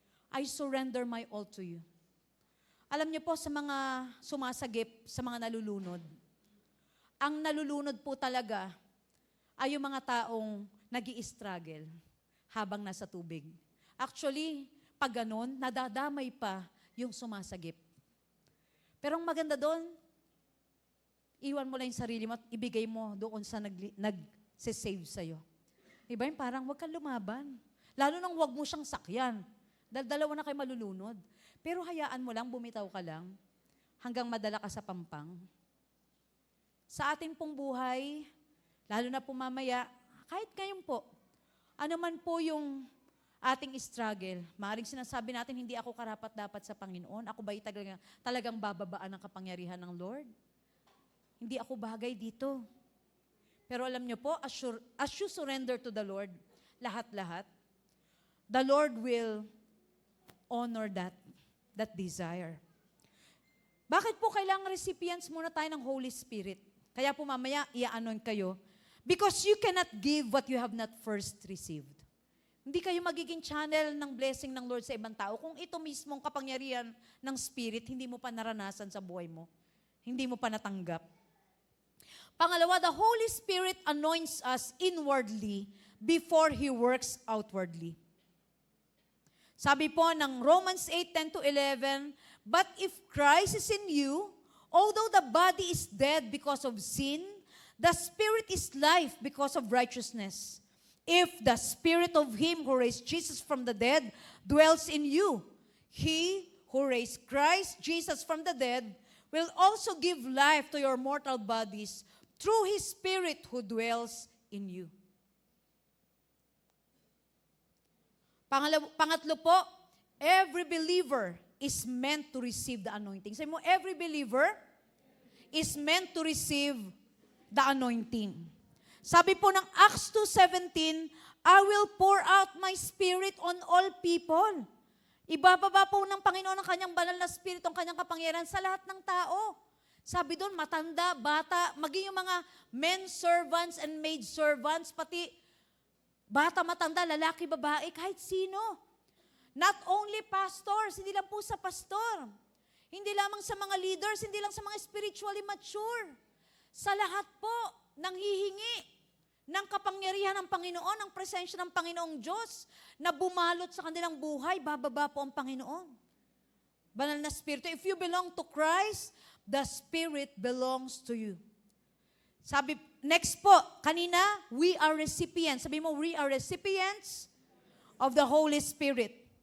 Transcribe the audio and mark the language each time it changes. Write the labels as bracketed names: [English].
[English] I surrender my all to you. [Filipino] Alam niyo po, sa mga sumasagip, sa mga nalulunod, ang nalulunod po talaga ay yung mga taong nag-i-struggle habang nasa tubig. Actually, pag ganon, nadadamay pa yung sumasagip. Pero ang maganda doon, iwan mo lang yung sarili mo at ibigay mo doon sa nag-save sa'yo. Diba yung parang huwag kang lumaban. Lalo nang huwag mo siyang sakyan. Dahil dalawa na kayo malulunod. Pero hayaan mo lang, bumitaw ka lang hanggang madala ka sa pampang. Sa ating pong buhay, lalo na po mamaya, kahit ngayon po, ano man po yung ating struggle, maaaring sinasabi natin, hindi ako karapat-dapat sa Panginoon. Ako ba'y talagang bababaan ng kapangyarihan ng Lord? Hindi ako bagay dito. Pero alam niyo po, [English] as you surrender to the Lord, [Filipino] lahat-lahat, [English] the Lord will honor that desire. [Filipino] Bakit po kailangan recipients muna tayo ng Holy Spirit? Kaya po mamaya, i-anoint kayo. [English] Because you cannot give what you have not first received. [Filipino] Hindi kayo magiging channel ng blessing ng Lord sa ibang tao kung ito mismong kapangyarihan ng Spirit, hindi mo pa naranasan sa buhay mo. Hindi mo pa natanggap. Pangalawa, [English] the Holy Spirit anoints us inwardly before He works outwardly. [Filipino] Sabi po ng [English] Romans 8:10-11, but if Christ is in you, although the body is dead because of sin, the Spirit is life because of righteousness. If the Spirit of Him who raised Jesus from the dead dwells in you, He who raised Christ Jesus from the dead will also give life to your mortal bodies through His Spirit who dwells in you. [Filipino] Pangatlo po, [English] every believer is meant to receive the anointing. [Filipino] Sabi mo, [English] every believer is meant to receive the anointing. [Filipino] Sabi po ng [English] Acts 2:17, I will pour out my Spirit on all people. [Filipino] Ibababa po ng Panginoon ang kanyang banal na spirito, ang kanyang kapangyarihan sa lahat ng tao. Sabi doon, matanda, bata, maging yung mga [English] men servants and maid servants, [Filipino] pati bata, matanda, lalaki, babae, kahit sino. [English] Not only pastors, [Filipino] hindi lang po sa pastor. Hindi lamang sa mga leaders, hindi lang sa mga [English] spiritually mature. [Filipino] Sa lahat po, nanghihingi ng kapangyarihan ng Panginoon, ng presensya ng Panginoong Diyos na bumalot sa kanilang buhay, bababa po ang Panginoon. Banal na Spirito. [English] If you belong to Christ, the Spirit belongs to you. [Filipino] Sabi, [English] next po, [Filipino] kanina, [English] we are recipients. [Filipino] Sabi mo, [English] we are recipients of the Holy Spirit.